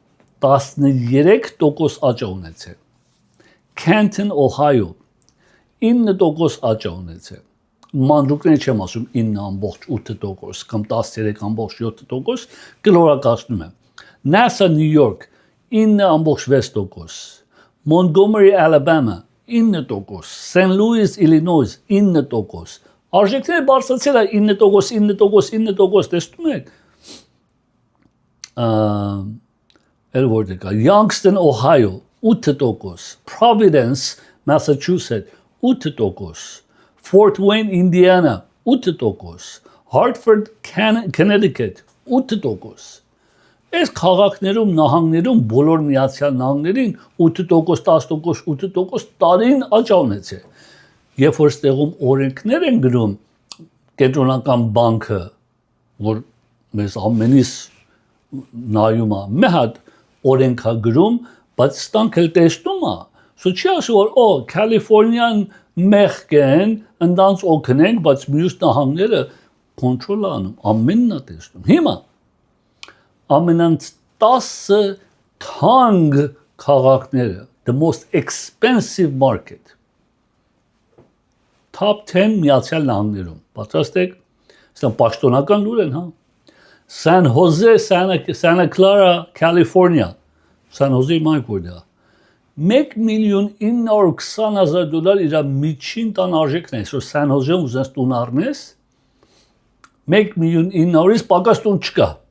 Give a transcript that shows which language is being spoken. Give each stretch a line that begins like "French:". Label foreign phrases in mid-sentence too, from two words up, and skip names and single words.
Armenian: 13% աճ ունեցել։ Canton, Ohio 9% աճ ունեցել։ Մանրուքներ չեմ ասում 9.8% կամ 13.7% կլորակացնում եմ։ NASA, New York 9.6%, Montgomery, Alabama 9%, St. Louis, Illinois 9%։ Արժեքները բարձրացել է 9%, տեսնում եք։ Youngstown, Ohio 8%, Providence, Massachusetts 8%, Fort Wayne, Indiana 8%, Hartford, Connecticut 8%։ Այս քաղաքներում, նահանգներում բոլոր Միացյալ Նահանգներին 8%, 10%, 8% տարին աճ ունեցել։ Երբ որ ստեղում օրենքներ են գրում կենտրոնական բանկը, որ մեզ ամենից նայում է, մի հատ օրենք է գրում, բայց ստանք էլ տեսնում է, չի ասում որ Կալիֆոռնիան մեղք են, ընդանց օգնենք, բայց մյուս նահանգները կոնտրոլ անում, ամենն է տեսնում։ Հիմա ամենից 10 թանկ քաղաքները,
English: the most expensive market,
Armenian: top 10 Միացյալ Նահանգներում, պատրաստ եք, սա պաշտոնական լուր են, հա։ San Jose, Santa Clara, California, San Jose մայր որտեղ է։ $1,920,000 իր միջին տան արժեքն է, այսօր San Jose-ում ուզես տուն առնես, 1,900,000-ից պակաս տուն չկա։